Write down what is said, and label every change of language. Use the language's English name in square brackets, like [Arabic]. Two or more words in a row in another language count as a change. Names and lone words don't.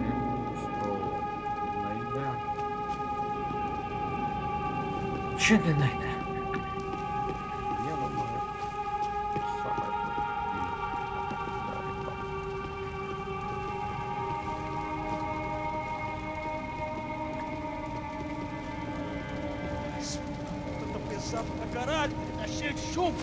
[Russian] Стол. Найдем. Че не найдем? Я думаю, самое [Portuguese] Tô pesado pra caralho, tá cheio de chumbo.